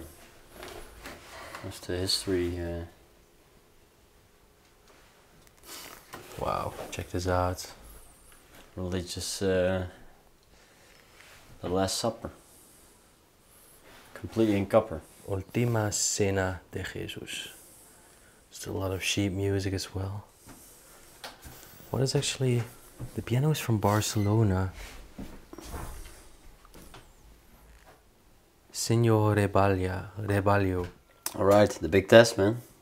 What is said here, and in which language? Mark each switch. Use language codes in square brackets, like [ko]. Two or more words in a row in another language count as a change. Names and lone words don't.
[en] That's the history. Wow, check this out. Religious, the Last Supper. Completely in copper. [es] Ultima Cena de Jesus. [en] Still a lot of sheep music as well. What is actually... The piano is from Barcelona. Senor Rebalio. Alright, the big test, man.